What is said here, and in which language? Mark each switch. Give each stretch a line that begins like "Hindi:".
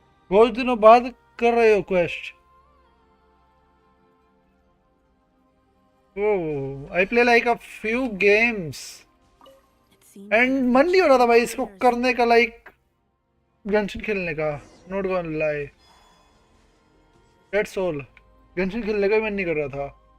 Hindi: बहुत दिनों बाद कर रहे हो quest.
English: Oh, I play like a few games.
Hindi: And मन नहीं हो रहा था भाई इसको करने का Genshin खेलने का.
English: Not gonna lie. That's all.
Hindi: Genshin खेलने का भी मन नहीं कर रहा था.